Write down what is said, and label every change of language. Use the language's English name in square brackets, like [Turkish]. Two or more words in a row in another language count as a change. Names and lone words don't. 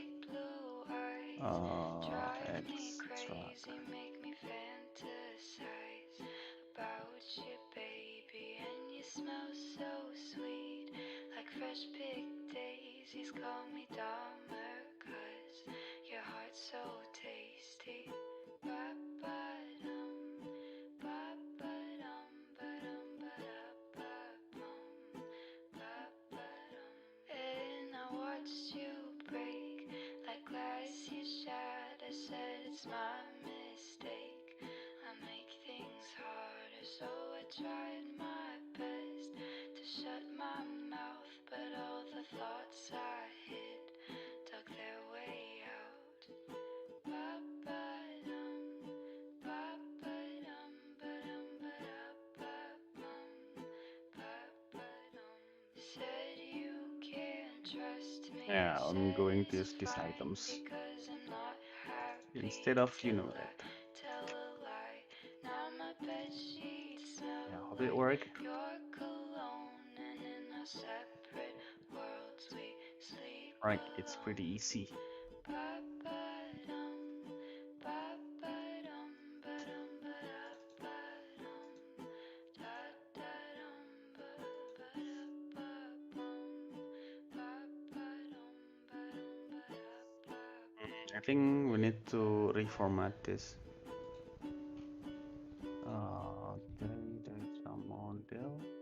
[English] Extract. Fresh picked daisies, call me Dahmer, 'cause your heart's so tasty. Ba-ba-dum, ba-ba-dum, ba-dum, ba-da-ba-bum, ba-ba-dum. And I watched you break like glass you shattered. I said it's my mistake. I make things harder, so I tried my best to shut my mouth, but all the thoughts I hid dug their way out. Ba-ba-dum, ba-ba-dum, ba-dum, ba-da-ba-bum, ba-ba-dum. Said you can't trust me. Yeah, I'm going to use these items instead of that. Tell a lie. Now my bed sheets smell Yeah, how did it work? your cologne, and in our separate worlds we sleep. Right, it's pretty easy. Ba-ba-dum, ba-ba-dum, ba-dum, ba-da-ba-dum, da-da-dum, ba-ba-da-ba-bum, ba-ba-dum, ba-dum, ba-da-ba. I think we need to reformat this. Okay, there's a model.